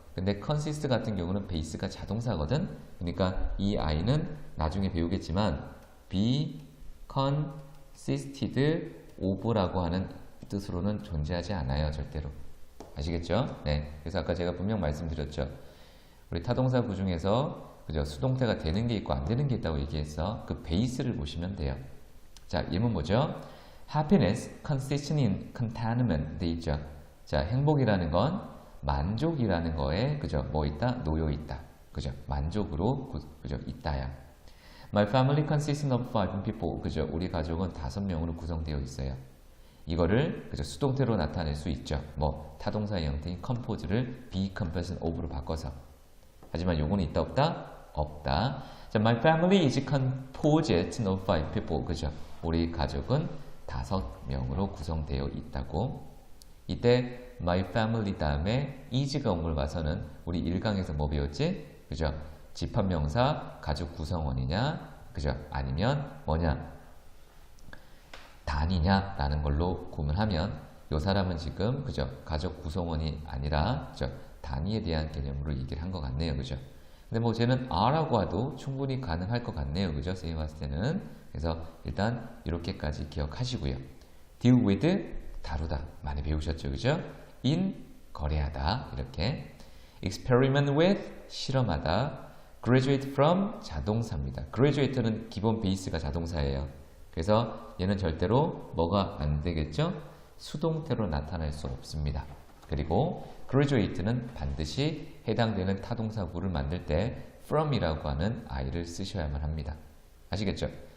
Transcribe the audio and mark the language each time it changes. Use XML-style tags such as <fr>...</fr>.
<ko>근데 consist 같은 경우는 베이스가 자동사거든. 그러니까 이 아이는 나중에 배우겠지만 be consisted of라고 하는 뜻으로는 존재하지 않아요. 절대로. 아시겠죠? 네. 그래서 아까 제가 분명 말씀드렸죠. 우리 타동사구 중에서 그죠? 수동태가 되는 게 있고 안 되는 게 있다고 얘기해서 그 베이스를 보시면 돼요. 자, 예문 뭐죠?</ko> <en>Happiness consists in contentment</en> <ko>돼 있죠. 자, 행복이라는 건 만족이라는 거에 그죠? 뭐 있다? 놓여 있다. 그죠? 만족으로 그죠? 있다야.</ko> <en>My family consists of 5 people.</en> <ko>그죠? 우리 가족은 5명으로 구성되어 있어요. 이거를 그죠? 수동태로 나타낼 수 있죠. 뭐 타동사의 형태인 compose를 be composed of로 바꿔서. 하지만 요거는 있다 없다? 없다.</ko> <en>자, my family is composed of 5 people.</en> <ko>그죠? 우리 가족은 5명으로 구성되어 있다고. 이때 my family 다음에 is가 온 걸 봐서는 우리 1강에서 뭐 배웠지? 그죠? 집합명사 가족 구성원이냐? 그죠? 아니면 뭐냐? 단이냐? 라는 걸로 구분하면 요 사람은 지금 그죠? 가족 구성원이 아니라 그죠? 단위에 대한 개념으로 얘기를 한 것 같네요. 그죠? 근데 뭐 쟤는 R라고 해도 충분히 가능할 것 같네요. 그죠? 선생님 봤을 때는. 그래서 일단 이렇게까지 기억하시고요. deal with 다루다. 많이 배우셨죠? 그죠? in 거래하다. 이렇게. experiment with 실험하다. graduate from 자동사입니다. graduate는 기본 베이스가 자동사예요. 그래서 얘는 절대로 뭐가 안 되겠죠? 수동태로 나타날 수 없습니다. 그리고 graduate는 반드시 해당되는 타동사구를 만들 때 from이라고 하는 I를 쓰셔야만 합니다. 아시겠죠?</ko>